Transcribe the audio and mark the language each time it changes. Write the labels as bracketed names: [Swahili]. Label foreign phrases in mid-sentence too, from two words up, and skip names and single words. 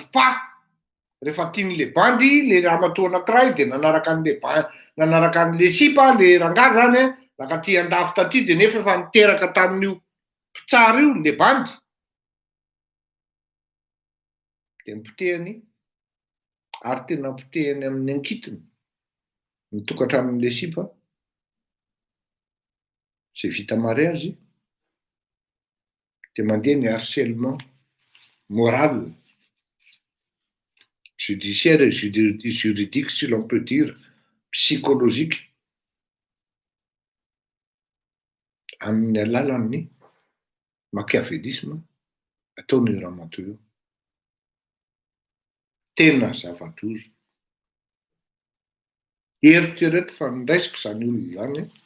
[Malagasy] rehefa tian'le bandy le ramatoa anankiray de nanaraka an'le sipa le rangahy zany laka ty andafy taty de nefa efa niteraka tamin'io mpitsara io le bandy de nipotehany ary tena nipotehany amin'ny ankitony ny tokantranon'le sipa. Zay vita mariazy de mandeha ny [French] harcèlement moral, judiciaire et juridique si l'on peut dire, psychologique [Malagasy] amin'ny alalan'ny machiavélisme ataon'io ramatoa io. Tena zava-doza. Eritrereto fa nindaisiko zany olona zany.